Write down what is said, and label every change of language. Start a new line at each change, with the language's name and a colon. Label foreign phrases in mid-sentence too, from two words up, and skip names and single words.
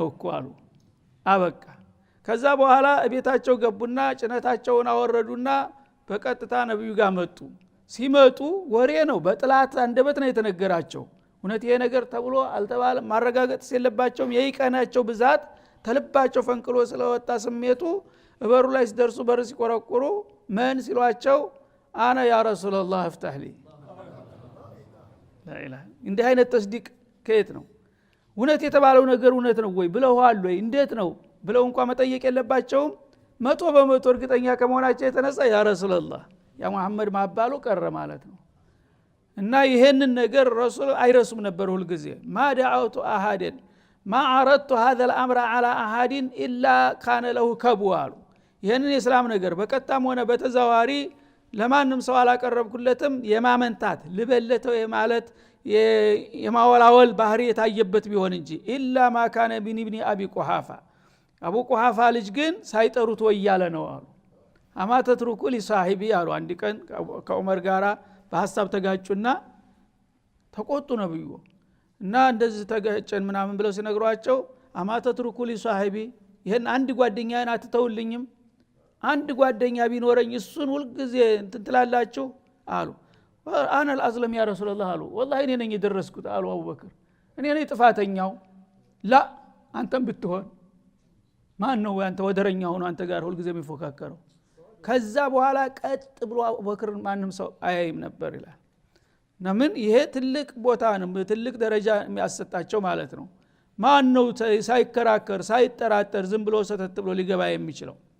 Amharic: እኮ አሉ አበቃ። ከዛ በኋላ ቤታቸው ገቡና ጭነታቸውን አወረዱና በቀጥታ ነብዩ ጋር መጡ። ሲመጡ ወሬ ነው በጥላት አንደበት ነው የተነገራቸው። እውነት ይሄ ነገር ተብሎ አልተባለ ማረጋገጥ ሲለባቸውም የይቀናቸው ብዛት ተልባቸው ፈንቅሎ ስለወጣ ስሜቱ በሩ ላይ ሲደርሱ በር ሲቆረቁሩ ምን ሲሏቸው
Arabic: أنا يا رسول الله افتح لي لا اله
Amharic: እንዲህ አይነት ተስዲቅ ከየት ነው? እውነት የተባለው ነገር እውነት ነው ወይ ብለዋል ወይ እንዴት ነው ብለው እንኳን መጠየቅ የለባቸውም። 100% እርግጠኛ ከመሆናቸው የተነሳ
Arabic: يا رسول الله يا محمد
Amharic: ማባሉ ቀረ ማለት ነው። እና ይሄንን ነገር ረሱል አይረሱም ነበር ሁሉ ጊዜ ማ
Arabic: دعوت احد ما عرضت هذا الامر على احد الا كان له كبوال
Amharic: ይሄንን የእስላም ነገር በቀጣም ሆነ በተዛዋሪ ለማንም ሰው አላቀረብኩለትም የማመንታት ልበለተው የማለት የማወላወል ባህሪ የታየበት ቢሆን እንጂ
Arabic: إلا ما كان بني أبي قحافة
Amharic: አቡ ቁሐፋ ልጅ ግን ሳይጠሩት ወያለ ነው አሉ።
Arabic: أما تتركوا لصاحبي
Amharic: አሉ። አንድ ቀን ከዑመር ጋራ በሐሳብ ተጋጩና ተቆጡ ነብዩ እና እንደዚህ ተጋጨን ምናምን ብለው ሲነግሯቸው
Arabic: أما تتركوا لصاحبي
Amharic: ይሄን አንድ ጓደኛዬን አትተውልኝም? አንድ ጓደኛ ቢኖረኝ እሱን ሁሉ ጊዜ እንትን ትላላችሁ አሉ። አና
Arabic: الاسلم يا رسول الله
Amharic: አሉ። والله እኔ ነኝ የደረስኩት አሉ አቡበክር። እኔ ነኝ ጥፋተኛው። ላ አንተም ብትሆን ማን ነው አንተ ወደረኛ ሆኖ አንተ ጋር ሁሉ ጊዜ የሚፎካከረው? ከዛ በኋላ ቀጥ ብሎ አቡበክር ማንም ሰው አያይም ነበር ይላል። ነምን ይሄ ትልቅ ቦታ ነው ትልቅ ደረጃ የሚያሰጣቸው ማለት ነው። ማን ነው ሳይከራከር ሳይጠራጠር ዝም ብሎ ሰተት ብሎ ሊገባ የሚችለው?